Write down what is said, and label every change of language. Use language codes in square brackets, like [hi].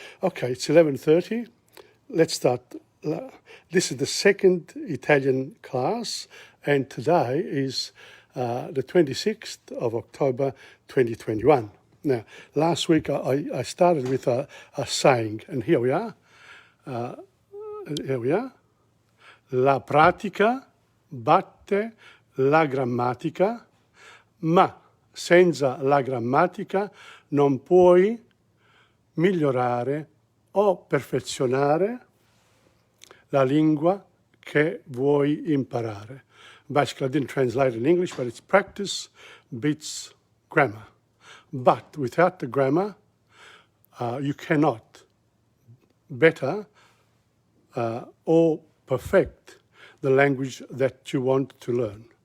[en] Okay, it's 11:30. Let's start. This is the second Italian class, and today is the 26th of October 2021. Now, last week I started with a saying, and here we are. [it] La pratica batte la grammatica, ma senza la grammatica non puoi migliorare o perfezionare la lingua che vuoi imparare. [en] Basically, I didn't translate it in English, but it's practice beats grammar. But without the grammar, you cannot better or perfect the language that you want to learn.